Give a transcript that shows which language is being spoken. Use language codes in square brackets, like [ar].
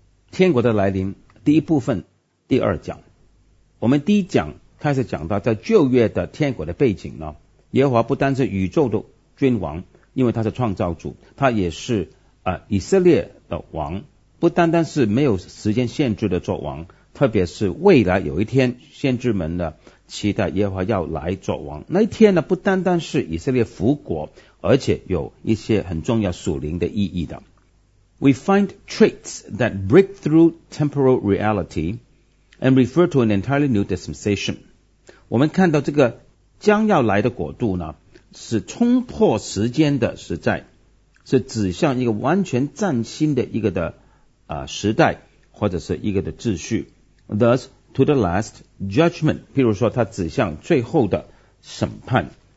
[zh] 天国的来临，第一部分，第二讲。我们第一讲开始讲到在旧约的天国的背景呢，耶和华不单是宇宙的君王，因为他是创造主，他也是以色列的王，不单单是没有时间限制的做王，特别是未来有一天先知们呢期待耶和华要来做王，那一天呢不单单是以色列复国，而且有一些很重要属灵的意义的。 [en] We find traits that break through temporal reality and refer to an entirely new dispensation. [zh] 我们看到这个将要来的国度呢是冲破时间的时代，是指向一个完全崭新的一个的时代或者是一个的秩序。 [en] Thus, to the last judgment, [zh] 譬如说它指向最后的审判。